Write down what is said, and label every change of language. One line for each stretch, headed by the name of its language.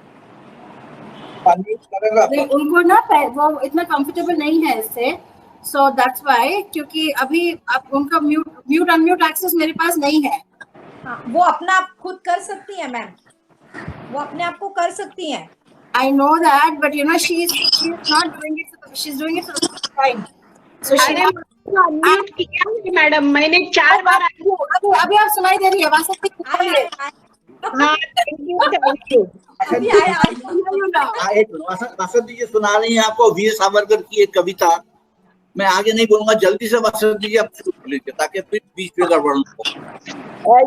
Hindi: उनको ना वो इतना कंफर्टेबल नहीं है इससे,
English: so that's why,
Hindi: क्योंकि अभी आप उनका म्यूट अनम्यूट एक्सेस मेरे पास नहीं है। हाँ, वो अपना आप खुद कर सकती है मैम, वो अपने आप को कर सकती हैं।
English: I know that, but you know she's not doing it. She's doing it for the first time. So she
Hindi: unmute किया है मैडम, मैंने 4 बार। अभी आप सुनाई दे रही है वासंती? हाँ, थैंक यू। वासंती जी सुना रही है आपको वीर सावरकर की एक कविता। मैं आगे नहीं बोलूंगा, जल्दी से वासंती जी आप शुरू कर लीजिए ताकि फिर बीच में गड़बड़ न हो।